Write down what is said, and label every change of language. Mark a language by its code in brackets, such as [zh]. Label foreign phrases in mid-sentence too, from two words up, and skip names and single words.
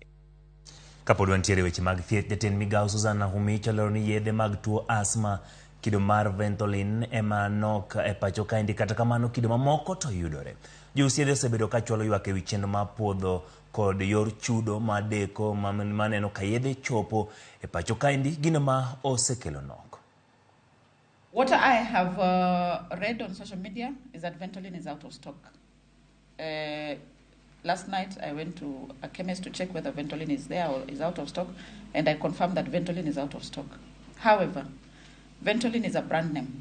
[luo] Kapod wantiere weche mag thieth, jatend migao Nakhumicha lero ni yedhe mag tuo asma kido mar Ventolin ema nok e pacho kaendi, kata kamano kido mamoko to yudore. Jous yedhe osebedo ka chwalo ywak ewi chenro mar puodho kod yor chudo madeko maneno ka yedhe chopo e pacho kaendi, gino ma osekelo nok. [en] What I have read on social media is that Ventolin is out of stock. Last night I went to a chemist to check whether Ventolin is there or is out of stock, and I confirmed that Ventolin is out of stock. However, Ventolin is a brand name.